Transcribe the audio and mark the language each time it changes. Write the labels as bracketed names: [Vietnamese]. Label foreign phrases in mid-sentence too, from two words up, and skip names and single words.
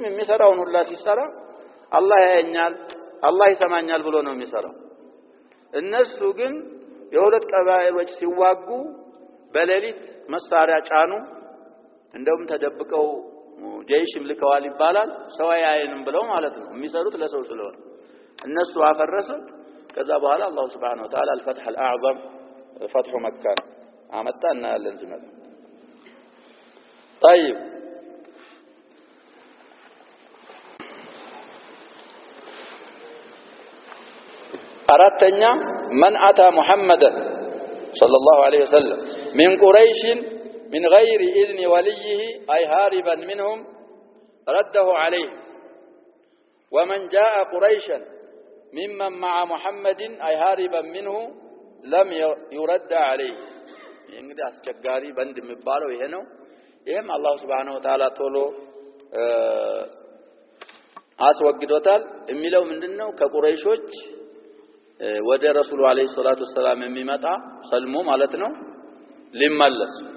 [Amharic] የሚሰራውን ሁላ ሲሰራ አላህ ያየኛል አላህ ይሰማኛል ብሎ ነው የሚሰራው እነሱ ግን የሁለት ቀባኢሎች ሲዋጉ በሌሊት መሳሪያ ጫኑ እንደውም ተደብቀው ጀይሽም ልከዋል ይባላል ሰው ያየንም ብለው ማለት ነው የሚሰሩት ለሰው ስለሆነ እነሱ አፈረሱት ከዛ በኋላ አላህ [Arabic] سبحانه وتعالى الفتح الأعظم فتح مكة [Amharic] አመጣና ያለን ዝመት [Arabic] طيب አራተኛ من أتى محمدا صلى الله عليه وسلم من قريش من غير إذن وليه أي هاربا منهم رده عليه ومن جاء قريشا ممن مع محمد أي هاربا منه لم يرد عليه [Amharic] እንግዲህ አስቸጋሪ በንድ የሚባለው ይሄ ነው ይሄም አላህ [Arabic] سبحانه وتعالى ቶሎ [Amharic] አስወግዶታል የሚለው ምንድነው ከቁረይሾች ወደ ረሱሉ [Arabic] عليه الصلاة والسلام [Amharic] የሚመጣ ሰልሙ ማለት ነው ሊመለስ